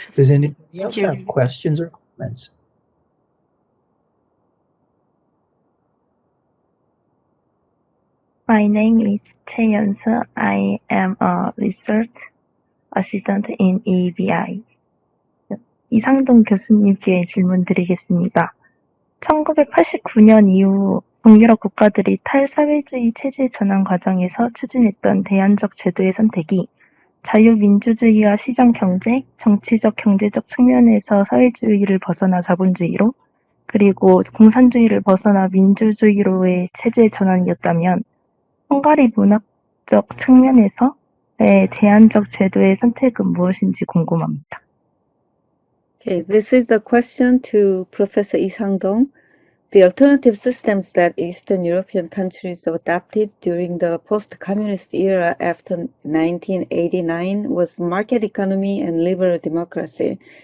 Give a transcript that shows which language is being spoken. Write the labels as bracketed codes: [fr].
[en] does anybody else Thank you. have questions or comments? My name is Yeon-seo. I am a research assistant in EEBI. [ko] 이상동 교수님께 질문 드리겠습니다. 1989년 이후 동유럽 국가들이 탈사회주의 체제 전환 과정에서 추진했던 대안적 제도의 선택이 자유민주주의와 시장경제, 정치적, 경제적 측면에서 사회주의를 벗어나 자본주의로, 그리고 공산주의를 벗어나 민주주의로의 체제 전환이었다면 헝가리 문학적 측면에서의 대안적 제도의 선택은 무엇인지 궁금합니다. [en] Okay, this is the question to Professor Lee Sang-dong. The alternative systems that Eastern European countries adopted during the post-communist era after 1989 was market economy and liberal democracy.